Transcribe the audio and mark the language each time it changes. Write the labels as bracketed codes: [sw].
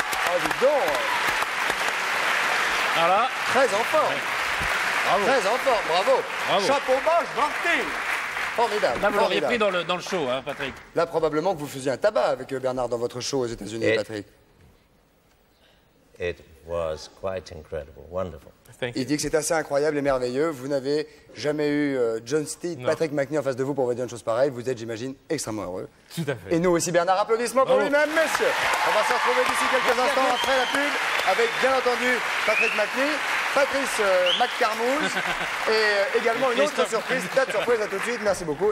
[fr] Oh, dis donc. Voilà. Très en forme. Bravo. Très en forme, bravo. Bravo. Chapeau bas, gentil. Formidable. Là, vous l'auriez formidable. pris dans le show, hein, Patrick. Là, probablement que vous faisiez un tabac avec Bernard dans votre show aux États-Unis, Et- Patrick. [en] It was quite incredible, wonderful. Thank [fr] Il [en] you. [fr] dit que c'est assez incroyable et merveilleux. Vous n'avez jamais eu John Steed, Patrick McNee en face de vous pour vous dire une chose pareille. Vous êtes, j'imagine, extrêmement heureux. Tout à fait. Et nous aussi, Bernard, applaudissements pour lui-même, messieurs. On va se retrouver d'ici quelques instants après la pub avec, bien entendu, Patrick McNee, Patrice McCarmouze et également une autre surprise. Date surprise, à tout de suite. Merci beaucoup.